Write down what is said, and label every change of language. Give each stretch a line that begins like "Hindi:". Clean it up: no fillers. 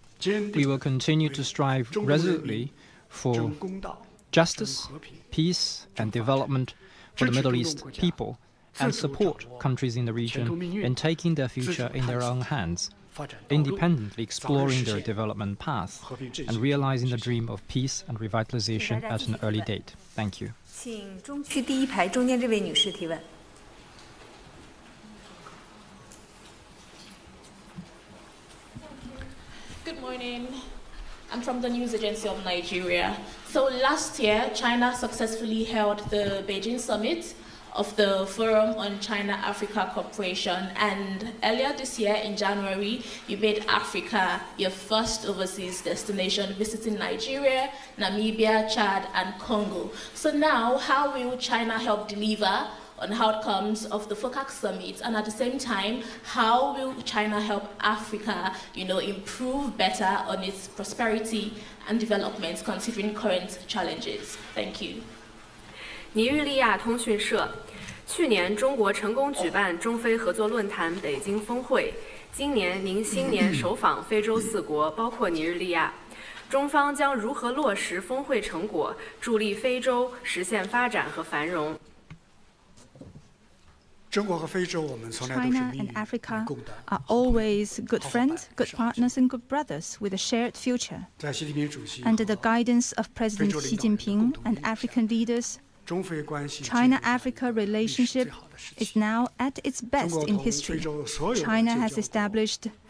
English: We will continue to strive resolutely for justice, peace, and development for the Middle East people, and support countries in the region in taking their future in their own hands, independently exploring their development path, and realizing the dream of peace and revitalization at an early date. Thank you.
Chinese: 请中区第一排中间这位女士提问。
English: Good morning. I'm from the News Agency of Nigeria. So last year, China successfully held the Beijing summit of the Forum on China-Africa Cooperation, and earlier this year in January, you made Africa your first overseas destination, visiting Nigeria, Namibia, Chad, and Congo. So now, how will China help deliver on outcomes of the FOCAC summit, and at the same time, how will China help Africa, improve better on its prosperity and development, considering current challenges? Thank you.
Chinese: 尼日利亚通讯社，去年中国成功举办中非合作论坛北京峰会，今年您新年首访非洲4国，包括尼日利亚，中方将如何落实峰会成果，助力非洲实现发展和繁荣？
English: China and Africa are always good friends, good partners, and good brothers with a shared future. Under the guidance of President Xi Jinping and African leaders, China-Africa relationship is now at its best in history. China has established